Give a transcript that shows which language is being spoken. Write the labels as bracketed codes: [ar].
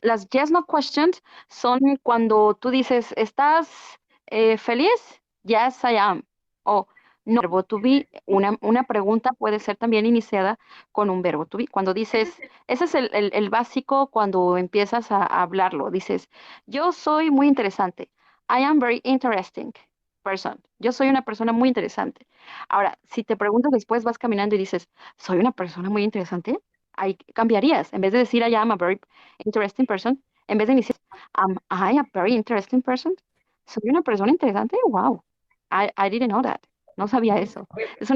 [es] Las yes no questions son cuando tú dices, ¿estás feliz? [en] Yes, I am. [es] O no, verbo to be, una pregunta puede ser también iniciada con un verbo to be. Cuando dices, ese es el básico cuando empiezas a hablarlo. Dices, yo soy muy interesante. [en] I am very interesting person. [es] Yo soy una persona muy interesante. Ahora, si te preguntas después, vas caminando y dices, soy una persona muy interesante, ahí cambiarías. En vez de decir [en] I am a very interesting person, [es] en vez de iniciar [en] am I a very interesting person, [es] soy una persona interesante. [en] Wow, I didn't know that. [es] No sabía eso. Es un